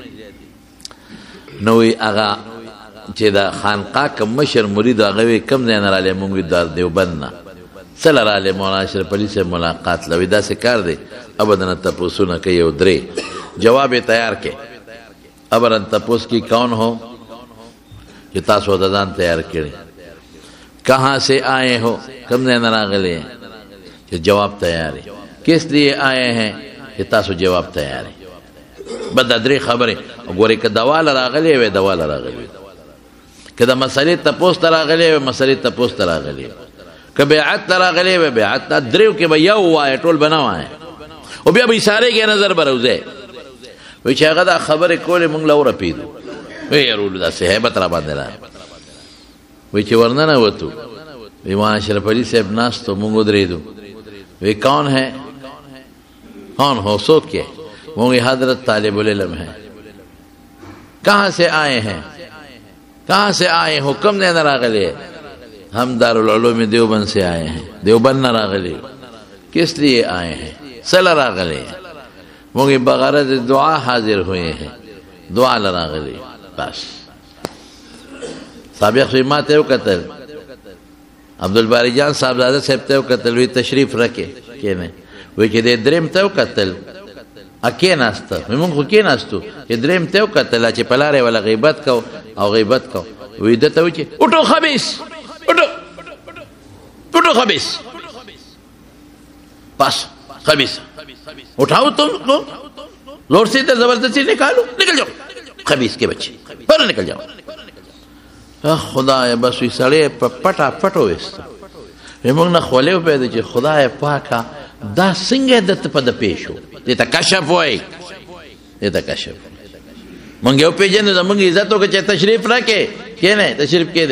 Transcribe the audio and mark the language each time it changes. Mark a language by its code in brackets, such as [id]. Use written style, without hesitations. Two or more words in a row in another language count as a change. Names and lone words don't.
[ps] نو وایي هغه چې د خانقاه کوم مشر مرید هغه وایي کوم ځای نه رالی؟ مونږ وایي د دیوبند نه. څه له رالی؟ مولانا اشرف علي صاحب ملاقات له. وایي داسې کار دی، ابدا تپوسونه کوي یو درې، جواب یې تیار کړي. ابدا تپوس [ur] کی کون ہو [ps] چې تاسو د ځان تیار کړي، [ur] کہاں سے آئے ہو، [ps] کم ځای نه راغلي چې [ur] جواب تیار ہے، کس لیے آئے ہیں [ps] چې تاسو [ur] جواب تیار ہے. [ps] بس دا درې خبرې. ګورې که دواله راغلی وی دواله راغلی، که د مسلې تپوس ته راغلی وی مسلې تپوس ته راغلی، که بیعت ته راغلی وی بیعت ته. دریو کې به یو وایه، ټول به نه وایه، او بیا به اشارې کې نظر به روځی. وایي چې هغه دا خبرې کولې مونږ له ورپېدو. وی یارولو داسې هیبت را باندې راغی. وی چې ورننوتو، وی مولانا اشرف علي صاحب ناستو، مونږ ودرېدو. [ur] وی کون ہے، کون ہو، [ps] څوک یې؟ [ur] مونږ حضرت طالب العلم ہے. کہاں سے آئے ہیں، کہاں سے آئے ہو، [ps] کم ځای نه راغلی؟ [ur] ہم دارالعلوم دیوبند سے آئے ہیں. [ps] دیوبند نه راغلی. [ur] کس لیے آئے ہیں، [ps] څه له راغلی؟ [ur] مونږ بغرض دعا حاضر ہوئے ہیں، [ps] دعا له راغلی. بس سابق شوی ما ته وکتل، عبدالباری جان صاحبزاده صاحب ته وکتل، وی تشریف رکې کېنئ. وی چې د دریم ته وکتل، کېناسته، موږ خو کېناستو، چې دریم ته وکتل چې په لارې وله غیبت کو او غیبت کو. وی ده ته وی چې [ur] اٹھو خبیث، اٹھو خبیث، بس خبیث اٹھاؤ تم کو، زور سے ادھر زبردستی نکالو، نکل جاؤ خبیث کے بچے، پر نکل جاؤ. [ps] خدای بس وی سړی په پټه پټو ویسته. موږ نه خولې وپوهېده چې خدای پاکه دا څنګه درته په ده پیښ و. دې ته کشف وایي، دې ته کشف. مونږ یې وپېژنو، زمونږ عزت وکړه چې تشریف راکړې، کښېنئ تشریف کېدی.